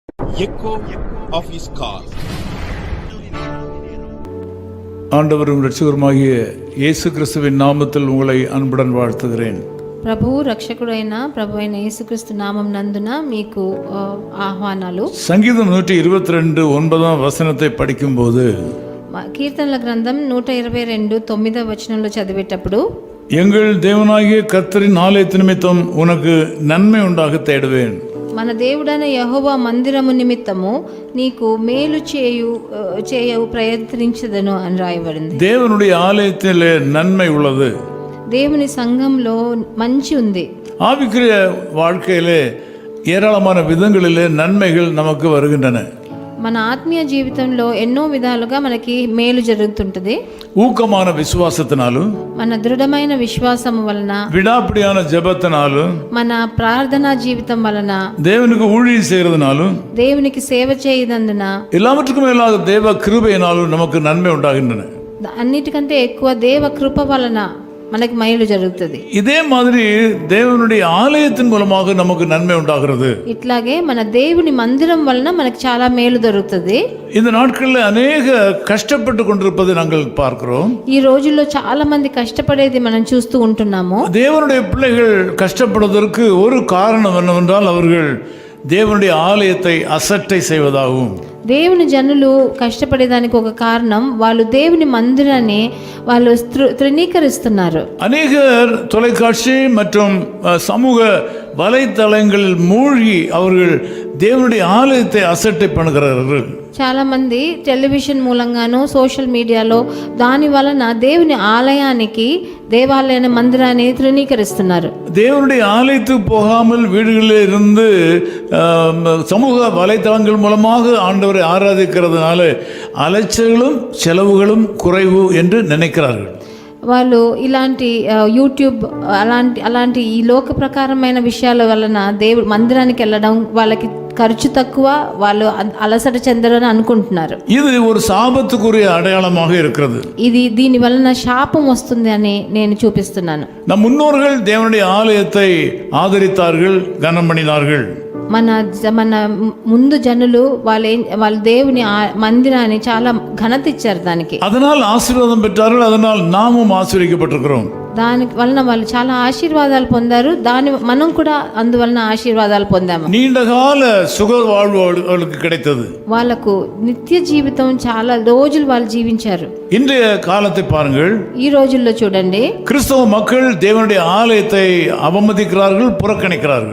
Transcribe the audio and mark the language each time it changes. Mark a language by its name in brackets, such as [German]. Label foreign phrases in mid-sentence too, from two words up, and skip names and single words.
[English] echo of his call. [Tamil] ஆண்டவரும் இரட்சகருமாகிய இயேசு கிறிஸ்துவின் நாமத்தில் உங்களை அன்புடன் வாழ்த்துகிறேன். [Telugu] ప్రభువు రక్షకుడైన ప్రభు అయిన యేసుక్రీస్తు నామం నందున మీకు ఆహ్వానాలు. [Tamil] சங்கீதம் 122 9ஆம் வசனத்தை படிக்கும்போது [Telugu] కీర్తనల గ్రంథం 122 9వ వచనంలో చదివేటప్పుడు, [Tamil] எங்கள் தேவனாகிய கர்த்தரின் ஆலயத்து நிமித்தம் உனக்கு நன்மை உண்டாக தேடுவேன். [Telugu] మన దేవుడైన యెహోవా మందిరము నిమిత్తము నీకు మేలు చేయు ప్రయత్నించదను అని రాయబడింది. [Tamil] தேவனுடைய ஆலயத்திலே நன்மை உள்ளது. [Telugu] దేవుని సంఘంలో మంచి ఉంది. [Tamil] ஆவிக்குரிய வாழ்க்கையிலே ஏராளமான விதங்களிலே நன்மைகள் நமக்கு வருகின்றன. [Telugu] మన ఆత్మీయ జీవితంలో ఎన్నో విధాలుగా మనకి మేలు జరుగుతుంటది. [Tamil] ஊக்கமான விசுவாசத்தினாலும், [Telugu] మన దృఢమైన విశ్వాసం వలన, [Tamil] விடாப்பிடியான ஜெபத்தினாலும், [Telugu] మన ప్రార్థనా జీవితం వలన, [Tamil] தேவனுக்கு ஊழியம் செய்யறதுனாலும், [Telugu] దేవునికి సేవ చేయనందున, [Tamil] எல்லாவற்றுக்கும் மேலாக தேவ கிருபையினாலும் நமக்கு நன்மை உண்டாகின்றன. [Telugu] అన్నిటికంటే ఎక్కువ దేవ కృప వలన మనకి మేలు జరుగుతుంది. [Tamil] இதே மாதிரி தேவனுடைய ஆலயத்தின் மூலமாக நமக்கு நன்மை உண்டாகிறது. [Telugu] ఇట్లాగే మన దేవుని మందిరం వలన మనకి చాలా మేలు దొరుకుతుంది. [Tamil] இந்த நாட்களில் அநேக கஷ்டப்பட்டு கொண்டிருப்பதை நாங்கள் பார்க்கிறோம். [Telugu] ఈ రోజుల్లో చాలా మంది కష్టపడేది మనం చూస్తూ ఉంటున్నాము. [Tamil] தேவனுடைய பிள்ளைகள் கஷ்டப்படுவதற்கு ஒரு காரணம் என்னவென்றால் அவர்கள் தேவனுடைய ஆலயத்தை அசட்டை செய்வதாகும். [Telugu] దేవుని జనులు కష్టపడేదానికి ఒక కారణం, వాళ్ళు దేవుని మందిరాన్ని వాళ్ళు తృణీకరిస్తున్నారు. [Tamil] அநேகர் தொலைக்காட்சி மற்றும் சமூக வலைத்தளங்களில் மூழ்கி அவர்கள் தேவனுடைய ஆலயத்தை அசட்டை பண்ணுகிறார்கள். [Telugu] చాలా మంది టెలివిజన్ మూలంగాను, సోషల్ మీడియాలో దాని వలన దేవుని ఆలయానికి, దేవాలయ మందిరాన్ని తృణీకరిస్తున్నారు. [Tamil] தேவனுடைய ஆலயத்துக்கு போகாமல் வீடுகளில் இருந்து சமூக வலைத்தளங்கள் மூலமாக ஆண்டவரை ஆராதிக்கிறதுனால அலைச்சல்களும் செலவுகளும் குறைவு என்று நினைக்கிறார்கள். [Telugu] వాళ్ళు ఇలాంటి యూట్యూబ్ అలాంటి ఈ లోక ప్రకారమైన విషయాల వలన దేవుడు మందిరానికి వెళ్ళడం వాళ్ళకి ఖర్చు తక్కువ, వాళ్ళు అలసట చెందరని అనుకుంటున్నారు. [Tamil] ఇది ஒரு சாபத்துக்குரிய அடையாளமாக இருக்கிறது. [Telugu] ఇది దీని వలన శాపం వస్తుంది అని నేను చూపిస్తున్నాను. [Tamil] நம் முன்னோர்கள் தேவனுடைய ஆலயத்தை ஆதரித்தார்கள், கனம் பண்ணினார்கள். [Telugu] మన ముందు జనులు వాళ్ళ దేవుని మందిరాన్ని చాలా ఘనత ఇచ్చారు దానికి. [Tamil] அதனால் ஆசீர்வாதம் பெற்றார்கள். அதனால் நாமும் ஆசீர்வதிக்கப்பட்டிருக்கிறோம். [Telugu] దాని వలన వాళ్ళు చాలా ఆశీర్వాదాలు పొందారు. మనం కూడా అందువలన ఆశీర్వాదాలు పొందాము. [Tamil] நீண்டகால சுக வாழ்வு அவளுக்கு கிடைத்தது. [Telugu] వాళ్ళకు నిత్య జీవితం చాలా రోజులు వాళ్ళు జీవించారు. [Tamil] இன்றைய காலத்தை பாருங்கள். [Telugu] ఈ రోజుల్లో చూడండి, [Tamil] கிறிஸ்தவ மக்கள் தேவனுடைய ஆலயத்தை அவமதிக்கிறார்கள், புறக்கணிக்கிறார்கள்.